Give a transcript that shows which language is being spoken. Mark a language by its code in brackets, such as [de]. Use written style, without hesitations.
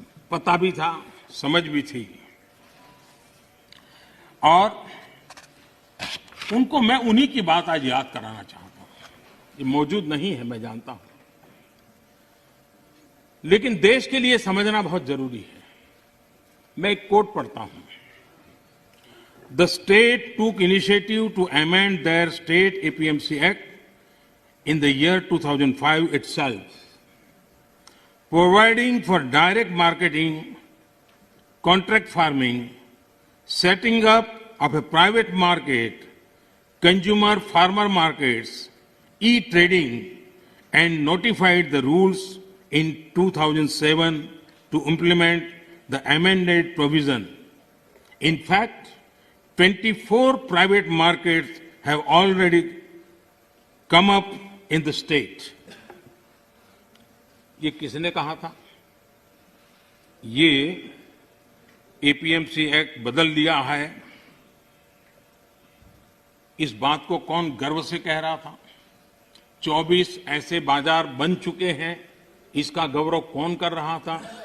[hi] पता भी था, समझ भी थी, और उनको मैं उन्हीं की बात आज याद कराना चाहता हूं। ये मौजूद नहीं है, मैं जानता हूं, लेकिन देश के लिए समझना बहुत जरूरी है। मैं एक कोट पढ़ता हूं। [en] The state took initiative to amend their state APMC act in the year 2005 itself, providing for direct marketing, contract farming, setting up of a private market, consumer farmer markets, e-trading, and notified the rules in 2007 to implement the amended provision. In fact, 24 private markets have already come up in the state. [hi] ये किसने कहा था? ये APMC act बदल दिया है, इस बात को कौन गर्व से कह रहा था? 24 ऐसे बाजार बन चुके हैं, इसका गौरव कौन कर रहा था?